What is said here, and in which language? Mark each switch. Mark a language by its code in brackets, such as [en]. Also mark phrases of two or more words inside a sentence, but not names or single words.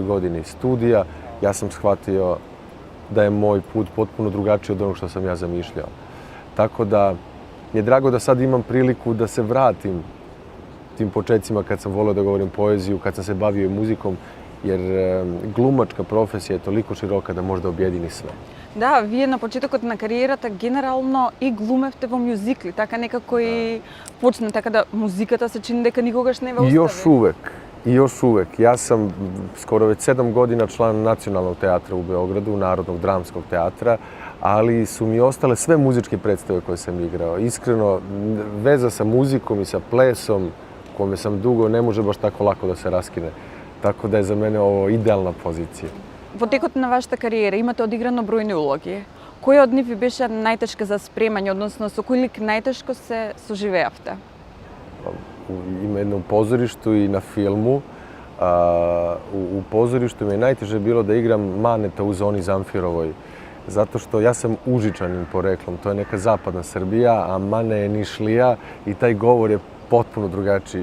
[sr] godini studija ja sam shvatio da je moj put potpuno drugačiji od onog što sam ja zamišljao. Tako da mi je drago da sad imam priliku da se vratim tim početcima kad sam voleo da govorim poeziju, kad sam se bavio i muzikom, jer glumačka profesija je toliko široka da može da objedini sve. [mk] Да, вие на почетокот на кариерата генерално и глумевте во мюзикли, така некако и почна, така да музиката се чини дека никогаш не ве остави. [sr] I još uvek. Ja sam skoro već 7 godina član Nacionalnog teatra u Beogradu, Narodnog dramskog teatra, ali su mi ostale sve muzičke predstave koje sam igrao. Iskreno, veza sa muzikom i sa plesom, kome sam dugo, ne može baš tako lako da se raskine. Tako da je za mene ovo idealna pozicija. [mk] Во текот на вашата кариера имате одиграно бројни улоги. Која од нив ви беше најтешка за спремање, односно со кој лик најтешко се соживеавте? [sr] Ima jedno u pozorištu i na filmu. U pozorištu mi je najteže bilo da igram Maneta u Zoni Zamfirovoj. Zato što ja sam Užičanin poreklom, to je neka zapadna Srbija, a Mane je Nišlija i taj govor je potpuno drugačiji.